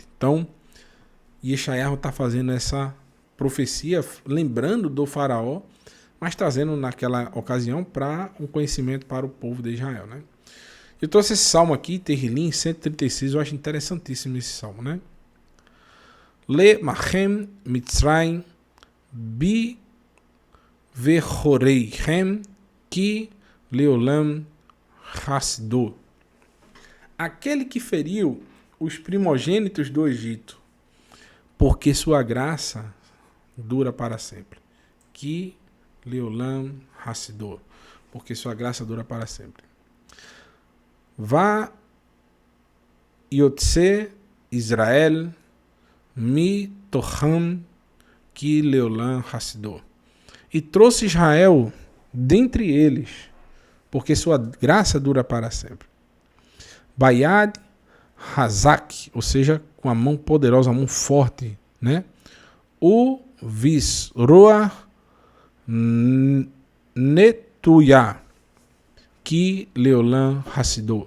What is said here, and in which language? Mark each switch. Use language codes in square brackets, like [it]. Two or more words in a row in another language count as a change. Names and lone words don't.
[pt] Então, Yeshayahu está fazendo essa profecia, lembrando do faraó, mas trazendo naquela ocasião para um conhecimento para o povo de Israel, né? Eu trouxe esse salmo aqui, Terrilim 136, eu acho interessantíssimo esse salmo, né? [he] למכה מצרים בבכוריהם כי לעולם חסדו. [pt] Aquele que feriu os primogênitos do Egito, porque sua graça dura para sempre. [he] כי לעולם חסדו, porque sua graça dura para sempre. ויוצא ישראל מתוכם כי לעולם חסדו. [pt] E trouxe Israel dentre eles, porque sua graça dura para sempre. [he] ביד חזקה, [pt] ou seja, com a mão poderosa, a mão forte, né? [he] ובזרוע נטויה כי לעולם חסדו.